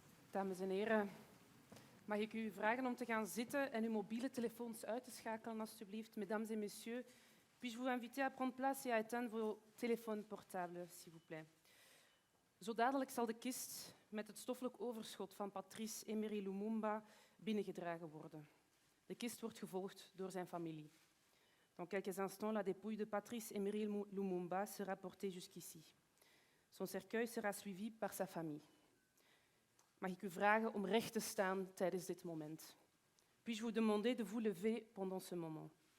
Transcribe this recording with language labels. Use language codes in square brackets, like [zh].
[nl] Dames en heren, mag ik u vragen om te gaan zitten en uw mobiele telefoons uit te schakelen, alstublieft. [fr] Mesdames et messieurs, puis-je vous inviter à prendre place et à éteindre vos téléphones portables, s'il vous plaît. [nl] Zo dadelijk zal de kist met het stoffelijk overschot van Patrice Emery Lumumba binnengedragen worden. De kist wordt gevolgd door zijn familie. [fr] Dans quelques instants, la dépouille de Patrice Emery Lumumba sera portée jusqu'ici. Son cercueil sera suivi par sa famille. [nl] Mag ik u vragen om recht te staan tijdens dit moment? [fr] Puis-je vous demander de vous lever pendant ce moment?